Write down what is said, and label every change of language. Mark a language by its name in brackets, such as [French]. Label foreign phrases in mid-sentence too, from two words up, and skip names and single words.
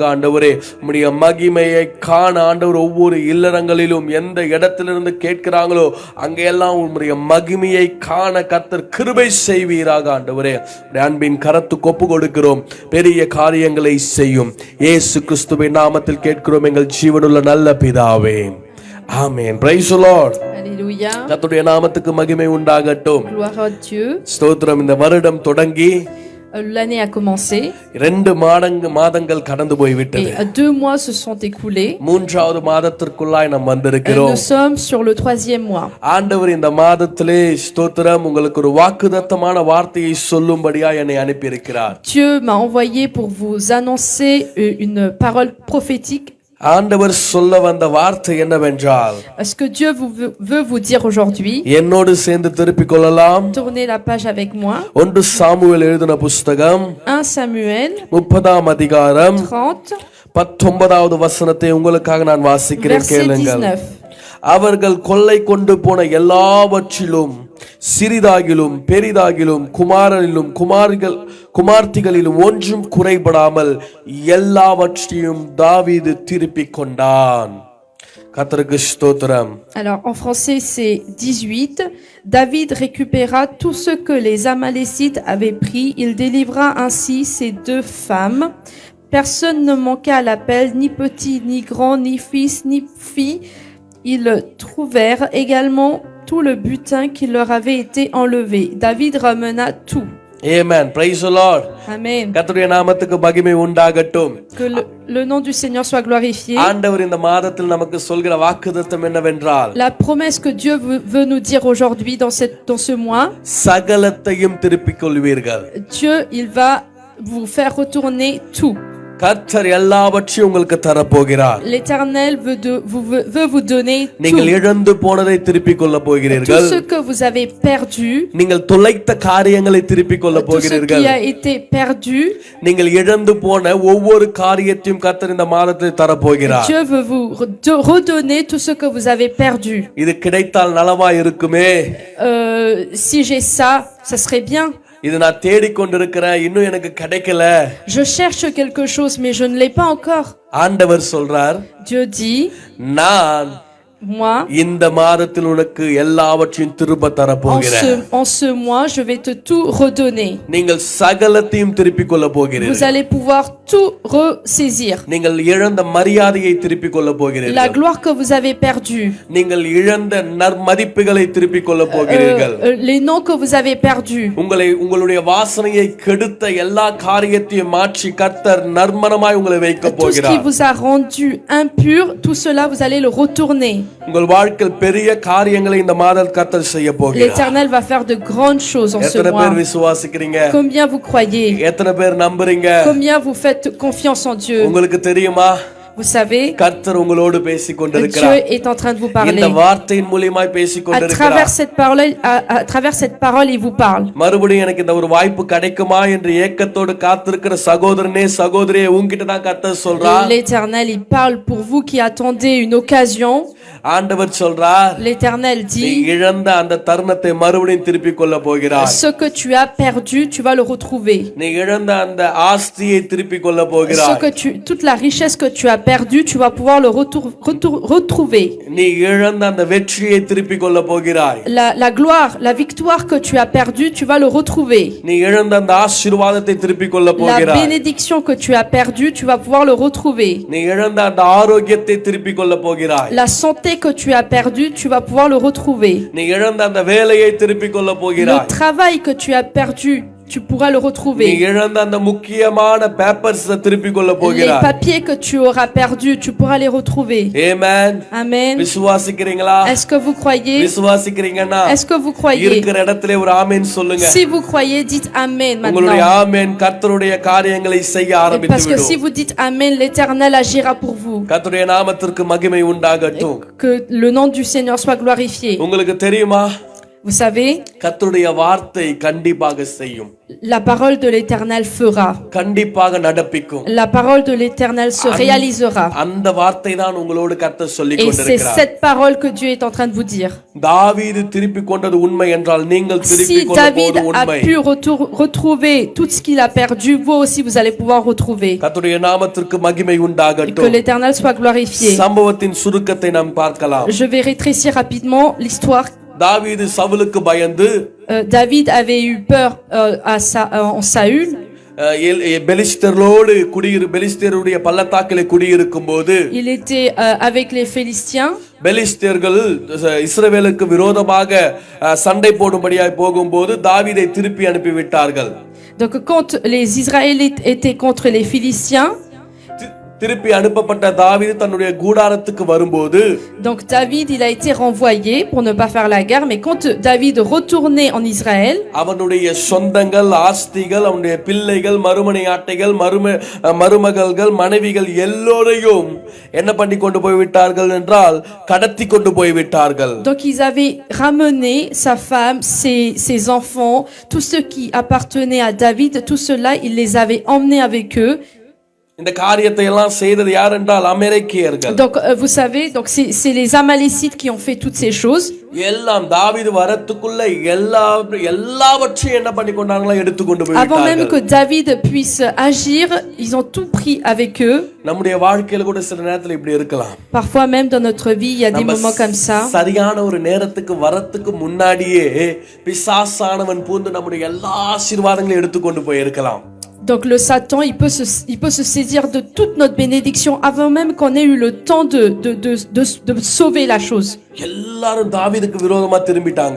[Tamil] ஆண்டவரே, உம்முடைய மகிமையை காண ஆண்டவர் ஒவ்வொரு இல்லறங்களிலும் எந்த இடத்திலிருந்து கேட்கிறாங்களோ அங்கெல்லாம் உம்முடைய மகிமையை காண கர்த்தர் கிருபை செய்வீராக. ஆண்டவரே, அன்பின் கரத்துக்கு ஒப்பு கொடுக்கிறோம். பெரிய காரியங்களை செய்யும். இயேசு கிறிஸ்துவின் நாமத்தில் கேட்கிறோம் எங்கள் ஜீவனுள்ள நல்ல பிதாவே, ஆமென். [English] Praise the Lord. [French] Alléluia. [Tamil] கர்த்தருடைய நாமத்துக்கு மகிமை உண்டாகட்டும். [French] Gloire à Dieu. [Tamil] ஸ்தோத்திரம். இந்த வருடம் தொடங்கி [French] L'année a commencé [Tamil] 2 மாதங்கள் கடந்து போய்விட்டது. [French] et 2 mois se sont écoulés. [Tamil] 3வது மாதத்திற்குள்ளாய் நாம் [French] Et [Tamil] வந்திருக்கிறோம். [French] nous sommes sur le 3e mois. [Tamil] ஆண்டவர் இந்த மாதத்திலே ஸ்தோத்திரம் உங்களுக்கு ஒரு வாக்குத்தத்தமான வார்த்தையை சொல்லும்படியா என்னை அனுப்பி இருக்கிறார். [French] Dieu m'a envoyé pour vous annoncer une parole prophétique. [Tamil] ஆண்டவர் சொல்ல வந்த வார்த்தை என்னவென்றால், [French] Ce que Dieu veut vous dire aujourd'hui, [Tamil] என்னோடு சேர்ந்து திருப்பிக் கொள்ளலாம். [French] tournez la page avec moi. [Tamil] 1 சாமுவேல் எழுதின புஸ்தகம் [French] 1 Samuel [Tamil] 30ஆம் அதிகாரம் [French] 30, [Tamil] 19வது வசனத்தை உங்களுக்காக நான் வாசிக்கிறேன், [French] verset [Tamil] கேளுங்கள். [French] 19. [Tamil] அவர்கள் கொள்ளை கொண்டு போன எல்லாவற்றிலும் சிறிதாகிலும் பெரிதாகிலும் குமாரனிலும் குமார்த்திகளிலும் ஒன்றும் குறைபடாமல் எல்லாவற்றையும் தாவீது திருப்பிக் கொண்டான். கர்த்தருக்கு ஸ்தோத்திரம். [French] Alors en français c'est 18. David récupéra tout ce que les Amalécites avaient pris. Il délivra ainsi ces 2 femmes. Personne ne manqua à l'appel, ni petit, ni grand, ni fils, ni fille. Ils trouvèrent également tout le butin qui leur avait été enlevé. David ramena tout. [English] Amen. Praise the Lord. Amen. [Tamil] கர்த்தருடைய நாமத்துக்கு மகிமை உண்டாகட்டும். [French] Que le nom du Seigneur soit glorifié. [Tamil] ஆண்டவர் இந்த மாதத்தில் நமக்கு சொல்கிற வாக்குத்தத்தம் என்னவென்றால், [French] La promesse que Dieu veut nous dire aujourd'hui dans ce mois, [Tamil] சகலத்தையும் திருப்பிக் கொள்வீர்கள். [French] Dieu, il va vous faire retourner tout. [Tamil] கர்த்தர் எல்லாவற்றையும் உங்களுக்கு தரப்போகிறார். [French] L'Éternel veut vous donner [Tamil] நீங்கள் [French] tout. [Tamil] இழந்து போனதை திருப்பிக் கொள்ள [French] Tout [Tamil] போகிறீர்கள். [French] ce que vous avez perdu, [Tamil] நீங்கள் தொலைத்த காரியங்களை திருப்பிக் கொள்ள [French] tout ce [Tamil] போகிறீர்கள். [French] qui a été perdu, [Tamil] நீங்கள் இழந்து போன ஒவ்வொரு காரியத்தையும் கர்த்தர் இந்த மாதத்தில் தரப்போகிறார். [French] Dieu veut vous redonner tout ce que vous avez perdu. [Tamil] இது கிடைத்தால் நலமா இருக்குமே. [French] Si j'ai ça, ça serait bien. [Tamil] இது நான் தேடிக்கொண்டிருக்கிறேன், இன்னும் எனக்கு கிடைக்கல. [French] Je cherche quelque chose, mais je ne l'ai pas encore. [Tamil] ஆண்டவர் சொல்றார், [French] Dieu dit, [Tamil] நான் [French] moi, [Tamil] இந்த மாதத்தில் உனக்கு எல்லாவற்றையும் திரும்ப தரப்போகிறேன். [French] en ce mois, je vais te tout redonner. [Tamil] நீங்கள் சகலத்தையும் திருப்பிக் கொள்ள [French] Vous [Tamil] போகிறீர்கள். [French] allez pouvoir tout ressaisir. [Tamil] நீங்கள் இழந்த மரியாதையை திருப்பிக் கொள்ள [French] La [Tamil] போகிறீர்கள். [French] gloire que vous avez perdue, [Tamil] நீங்கள் இழந்த நற்மதிப்புகளை திருப்பிக் கொள்ள போகிறீர்கள். [French] les noms que vous avez perdus, [Tamil] உங்களுடைய வாசனையை கெடுத்த எல்லா காரியத்தையும் மாற்றி கர்த்தர் நற்மனமாய் உங்களை வைக்க [French] tout ce qui [Tamil] போகிறார். [French] vous a rendu impur, tout cela vous allez le retourner. [Tamil] உங்கள் வாழ்க்கையில் பெரிய காரியங்களை இந்த மாதம் கர்த்தர் செய்ய போகிறார். [French] L'Éternel va faire de grandes choses en ce [Tamil] எத்தனை [French] mois. [Tamil] பேர் விசுவாசிக்கிறீங்க? [French] Combien vous croyez? [Tamil] எத்தனை பேர் நம்புறீங்க? [French] Combien vous faites confiance en Dieu? [Tamil] உங்களுக்கு தெரியுமா, [French] Vous savez, [Tamil] கர்த்தர் உங்களோடு பேசிக் [French] Dieu [Tamil] கொண்டிருக்கிறார். [French] est en train de vous parler. [Tamil] இந்த வார்த்தையின் மூலமாய் பேசிக் [French] À travers [Tamil] கொண்டிருக்கிறார். [French] cette parole, à travers cette parole, il vous parle. [Tamil] மறுபடியும் எனக்கு இந்த ஒரு வாய்ப்பு கிடைக்குமா என்று ஏக்கத்தோடு காத்திருக்கிற சகோதரனே சகோதரியே, உன்கிட்ட தான் கர்த்தர் சொல்றார். [French] L'Éternel, il parle pour vous qui attendez une occasion. [Tamil] ஆண்டவர் சொல்றார், [French] L'Éternel [Tamil] நீ [French] dit, [Tamil] இழந்த அந்த தருணத்தை மறுபடியும் திருப்பிக் கொள்ள போகிறாய். [French] ce que tu as perdu, tu vas le retrouver. [Tamil] நீ இழந்த அந்த ஆஸ்தியை திருப்பிக் கொள்ள [French] Ce [Tamil] போகிறாய். [French] que toute la richesse que tu as perdue, tu vas pouvoir le retrouver. [Tamil] நீ இழந்த அந்த வெற்றியை திருப்பிக் கொள்ள போகிறாய். [French] La gloire, la victoire que tu as perdue, tu vas le retrouver. [Tamil] நீ இழந்த அந்த ஆசீர்வாதத்தை திருப்பிக் கொள்ள [French] La [Tamil] போகிறாய். [French] bénédiction que tu as perdue, tu vas pouvoir le retrouver. [Tamil] நீ இழந்த அந்த ஆரோக்கியத்தை திருப்பிக் கொள்ள போகிறாய். [French] La santé que tu as perdue, tu vas pouvoir le retrouver. [Tamil] நீ இழந்த அந்த வேலையை திருப்பிக் கொள்ள [French] Le [Tamil] போகிறாய். [French] travail que tu as perdu, tu pourras le [Tamil] நீ [French] retrouver. [Tamil] இழந்த அந்த முக்கியமான பேப்பர்ஸ் திருப்பிக் கொள்ள [French] Les [Tamil] போகிறாய். [French] papiers que tu auras perdus, tu pourras les retrouver. [Tamil] ஆமென். [French] Amen. [Tamil] விசுவாசிக்கிறீங்களா? [French] Est-ce que vous croyez? [Tamil] விசுவாசிக்கிறீங்கன்னா [French] Est-ce que vous croyez? [Tamil] இருக்கிற இடத்திலே ஒரு ஆமென் சொல்லுங்க. [French] Si vous croyez, dites Amen [Tamil] உங்களுடைய [French] maintenant. [Tamil] ஆமென் கர்த்தருடைய காரியங்களை செய்ய [French] Parce [Tamil] ஆரம்பித்து [French] que si [Tamil] விடும். [French] vous dites Amen, l'Éternel agira pour vous. [Tamil] கர்த்தருடைய நாமத்திற்கு மகிமை உண்டாகட்டும். [French] Que le nom du Seigneur soit glorifié. [Tamil] உங்களுக்கு தெரியுமா, [French] Vous savez, [Tamil] கர்த்தருடைய வார்த்தை கண்டிப்பாக செய்யும், [French] la parole de l'Éternel fera. [Tamil] கண்டிப்பாக நடப்பிக்கும். [French] La parole de l'Éternel se réalisera. [Tamil] அந்த வார்த்தை தான் உங்களோடு கர்த்தர் சொல்லிக் [French] Et c'est [Tamil] கொண்டிருக்கிறார். [French] cette parole que Dieu est en train de vous dire. [Tamil] தாவீது திருப்பிக் கொண்டது உண்மை என்றால் நீங்கள் [French] Si [Tamil] திருப்பிக் கொள்ள [French] David [Tamil] போவது [French] a [Tamil] உண்மை. [French] pu retrouver tout ce qu'il a perdu, vous aussi vous allez pouvoir retrouver. [Tamil] கர்த்தருடைய நாமத்திற்கு மகிமை [French] Et que [Tamil] உண்டாகட்டும். [French] l'Éternel soit glorifié. [Tamil] சம்பவத்தின் சுருக்கத்தை நாம் பார்க்கலாம். [French] Je vais rétrécir rapidement l'histoire. [Tamil] தாவீது சவுலுக்கு பயந்து [French] David avait eu peur en Saül. [Tamil] பெலிஸ்தரோடு பெலிஸ்தருடைய பள்ளத்தாக்கிலே குடியிருக்கும் போது [French] il était avec les Philistins. [Tamil] பெலிஸ்தர்கள் இஸ்ரவேலுக்கு விரோதமாக சண்டை போடும்படியாய் போகும்போது தாவீதை திருப்பி அனுப்பி விட்டார்கள். [French] Donc quand les Israélites étaient contre les Philistins, [Tamil] திருப்பி அனுப்பப்பட்ட தாவீது தன்னுடைய கூடாரத்துக்கு வரும்போது [French] donc David il a été renvoyé pour ne pas faire la guerre, mais quand David retournait en Israël, [Tamil] அவனுடைய சொந்தங்கள், ஆஸ்திகள், அவனுடைய பிள்ளைகள், மறுமனையாட்டைகள், மருமகள்கள், மனைவிகள் எல்லோரையும் என்ன பண்ணி கொண்டு போய் விட்டார்கள் என்றால் கடத்தி கொண்டு போய் விட்டார்கள். [French] donc ils avaient ramené sa femme, ses enfants, tout ce qui appartenait à David, tout cela ils les avaient emmenés avec eux. [Tamil] இந்த காரியத்தை எல்லாம் செய்தது யார் என்றால் அமெரிக்கர்கள். [French] Donc vous savez, donc c'est les Amalécites qui ont fait toutes ces choses. [Tamil] எல்லாம் தாவீது வரத்துக்குள்ள எல்லாவற்றையும் என்ன பண்ணி கொண்டாங்களா எடுத்து கொண்டு போய் [French] Avant même [Tamil] விட்டார்கள். [French] que David puisse agir, ils ont tout pris avec eux. [Tamil] நம்முடைய வாழ்க்கையில கூட சில நேரத்துல இப்படி இருக்கலாம். [French] Parfois même dans notre vie, il y a des moments comme ça. [Tamil] சரியான ஒரு நேரத்துக்கு வரத்துக்கு முன்னாடியே பிசாசானவன் பூந்து நம்முடைய எல்லா ஆசீர்வாதங்களையும் எடுத்து கொண்டு போய் இருக்கலாம். [French] Donc le Satan, il peut se saisir de toute notre bénédiction avant même qu'on ait eu le temps de sauver la chose. [Tamil] எல்லாரும் தாவீதுக்கு விரோதமா திரும்பிட்டாங்க.